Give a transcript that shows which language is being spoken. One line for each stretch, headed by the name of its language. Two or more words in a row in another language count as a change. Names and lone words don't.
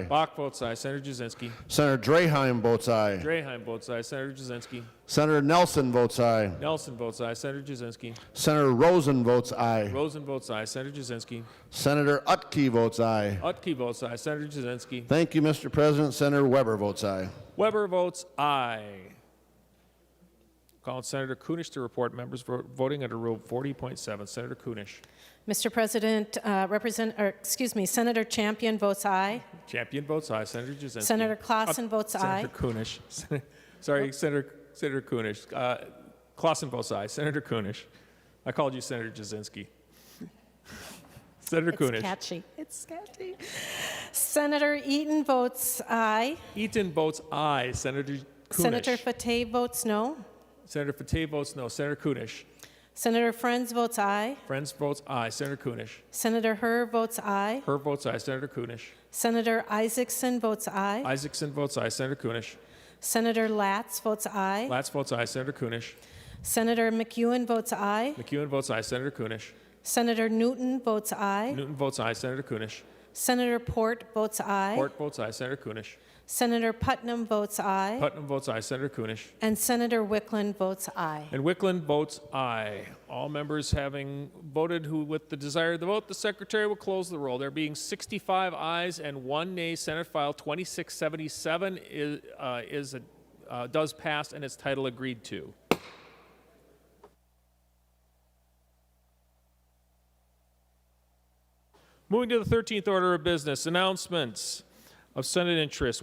English: Bach votes aye. Senator Jasinski. Senator Draheim votes aye. Draheim votes aye. Senator Jasinski. Senator Nelson votes aye. Nelson votes aye. Senator Jasinski. Senator Rosen votes aye. Rosen votes aye. Senator Jasinski. Senator Utke votes aye. Utke votes aye. Senator Jasinski. Thank you, Mr. President. Senator Weber votes aye. Weber votes aye. Call on Senator Kunish to report members voting under Rule 40.7. Senator Kunish. Mr. President, Senator Champion votes aye. Champion votes aye. Senator Jasinski. Senator Clausen votes aye. Senator Kunish. Sorry, Senator Kunish. Clausen votes aye. Senator Kunish. I called you Senator Jasinski. Senator Kunish. It's catchy. It's catchy. Senator Eaton votes aye. Eaton votes aye. Senator Kunish. Senator Fateh votes no. Senator Fateh votes no. Senator Kunish. Senator Friends votes aye. Friends votes aye. Senator Kunish. Senator Herr votes aye. Herr votes aye. Senator Kunish. Senator Isaacson votes aye. Isaacson votes aye. Senator Kunish. Senator Latz votes aye. Latz votes aye. Senator Kunish. Senator McEwen votes aye. McEwen votes aye. Senator Kunish. Senator Newton votes aye. Newton votes aye. Senator Kunish. Senator Port votes aye. Port votes aye. Senator Kunish. Senator Putnam votes aye. Putnam votes aye. Senator Kunish. And Senator Wickland votes aye. And Wickland votes aye. All members having voted who with the desire to vote, the Secretary will close the roll. There being 65 ayes and 1 nay, Senate File 2677 does pass and its title agreed to. Moving to the 13th order of business, announcements of Senate interest.